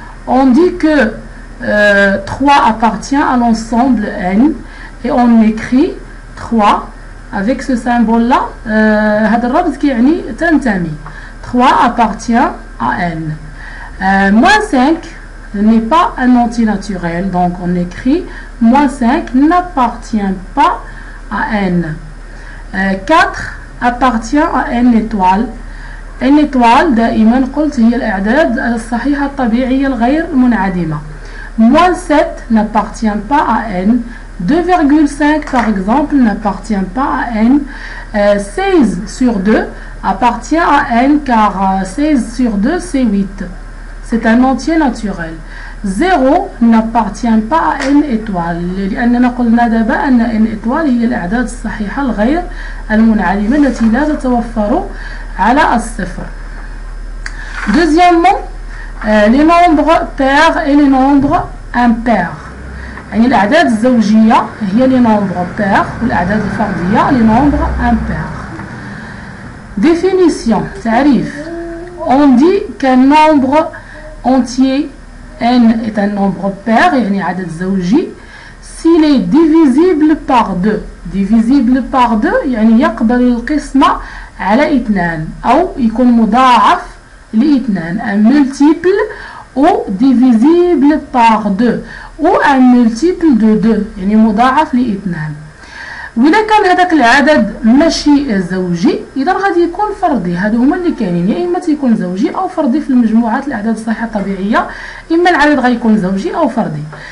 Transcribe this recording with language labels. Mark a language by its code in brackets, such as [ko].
[fr] On dit que 3 appartient à l'ensemble N et on écrit 3 avec ce symbole là [ar] هذا الرمز كيعني تنتمي [fr] 3 appartient à N. Moins 5 n'est pas un entier naturel, donc on écrit moins 5 n'appartient pas à N. 4 appartient à N étoile. [ar] N étoile دائما قلت هي الأعداد الصحيحة الطبيعية الغير منعدمة. [fr] Moins 7 n'appartient pas à N. 2,5 par exemple n'appartient pas à N. 16 sur 2 appartient à N car 16 sur 2 c'est 8. C'est un entier naturel. 0 n'appartient pas à N étoile [ar] لأننا قلنا دابا أن N étoile هي الأعداد الصحيحة الغير المنعدمة التي لا تتوفر على الصفر. [fr] Deuxièmement, les nombres pairs et les nombres impairs. [ar] يعني الأعداد الزوجية هي [fr] les nombres pairs [ar] والأعداد الفردية les nombres impairs. [fr] Définition, تعريف. On dit qu'un nombre entier n est un nombre pair [ar] يعني عدد زوجي [fr] s'il est divisible par 2. divisible par 2 [ar] يعني يقبل القسمة على 2 أو يكون مضاعف ل 2. [fr] un multiple ou divisible par 2 ou un multiple de 2 [ar] يعني مضاعف ل 2. وإذا كان هذاك العدد ماشي زوجي إذا غادي يكون فردي. هادو هما اللي كاينين يا إما تيكون زوجي أو فردي في المجموعات الأعداد الصحيحة الطبيعية. إما العدد غيكون زوجي أو فردي.